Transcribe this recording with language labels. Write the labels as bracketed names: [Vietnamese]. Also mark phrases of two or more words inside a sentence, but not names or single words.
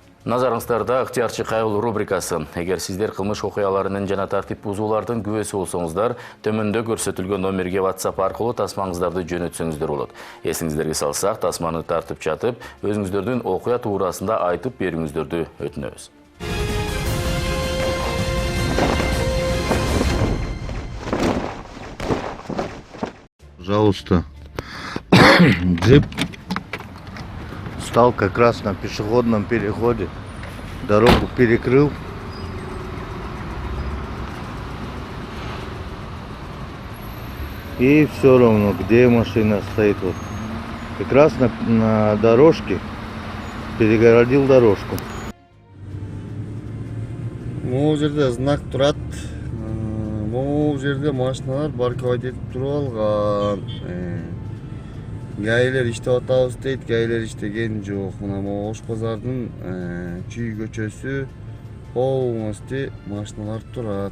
[Kyrgyz] Назарыңыздарда ыктыярчы кайгылуу рубрикасы. Эгер сиздер кылмыш окуяларынын жана тартип бузуулардын күбөсү болсоңуздар, төмөндө көрсөтүлгөн номерге WhatsApp аркылуу тасмаңыздарды жөнөтсөңүздөр болот. Эсиңиздерге салсак, тасманы тартып жатып, өзүңүздөрдүн окуя туурасында айтып берүүңүздөрдү өтүнөбүз. [Russian] Пожалуйста. Джип стал как раз на пешеходном переходе. Дорогу перекрыл. И все равно, где машина стоит. Вот. Как раз на дорожке перегородил дорожку. [Kyrgyz] Могу жерде знак турат. Могу жерде машиналар баркабайт этип туруп алган. Гаилер иштеп атабыз дейт, гаилер иштеген жок. Мына могу Ош базардын Чүй көчөсү полностью машиналар турат.